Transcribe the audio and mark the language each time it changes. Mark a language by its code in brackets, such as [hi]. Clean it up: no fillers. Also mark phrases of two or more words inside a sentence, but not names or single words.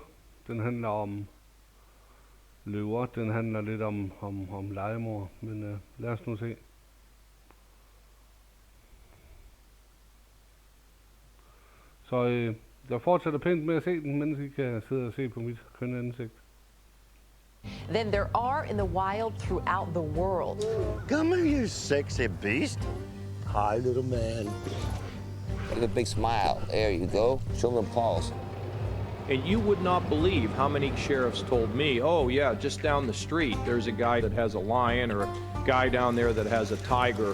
[da] Den handler om løver. Den handler lidt om legemord. Men lad os nu se. Så jeg fortsætter pænt med at se den, mens I kan sidde og se på mit kønne ansigt. [en] Than there are in the wild throughout the world. Come here, you sexy beast. Hi, little man. Look at a big smile. There you go. Show them paws. And you would not believe how many sheriffs told me, oh yeah, just down the street, there's a guy that has a lion or a guy down there that has a tiger.